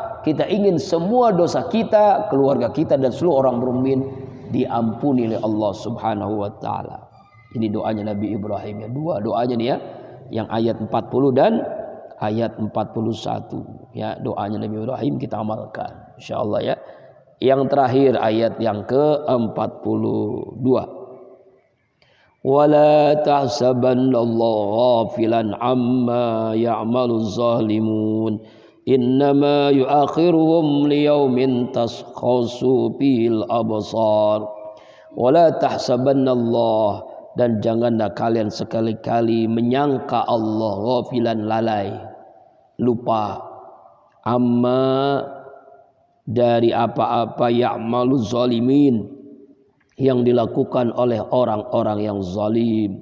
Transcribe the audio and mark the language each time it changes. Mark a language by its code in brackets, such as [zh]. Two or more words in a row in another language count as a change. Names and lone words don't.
[id] Kita ingin semua dosa kita, keluarga kita, dan seluruh orang mukmin diampuni oleh [ar] الله سبحانه وتعالى. [id] Ini doanya Nabi Ibrahim ya. Dua doanya nih ya, yang ayat 40 dan ayat 41. Ya, doanya Nabi Ibrahim kita amalkan insyaallah ya. Yang terakhir ayat yang ke-42. [ar] ولا تحسبن الله غافلا عما يعمل الظالمون إنما يؤخرهم ليوم تشخص في الأبصار. ولا تحسبن الله, [id] dan janganlah kalian sekali-kali menyangka Allah ghafilan, lalai, lupa, amma, dari apa-apa [ar] يعمل الظالمين, [id] yang dilakukan oleh orang-orang yang zalim.